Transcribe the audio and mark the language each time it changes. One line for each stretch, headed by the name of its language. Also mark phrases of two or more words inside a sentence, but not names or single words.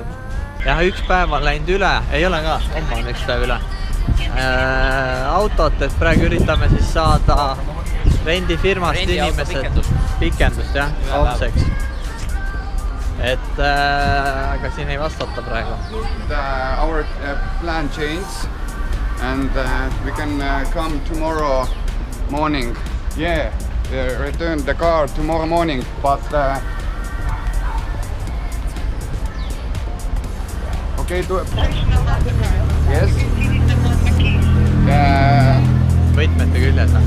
Estonian: Jah, üks päev on läinud üle, ei ole ka, homme on üks päev üle. Autot, et praegu üritame siis saada rendifirmast inimesed pikendust, jah, homseks. Et aga siin ei vastata praegu.
English: Our plan changed and we can come tomorrow morning. Yeah, return the car tomorrow morning, but okay, yes.
Estonian: Võtmete küljes on.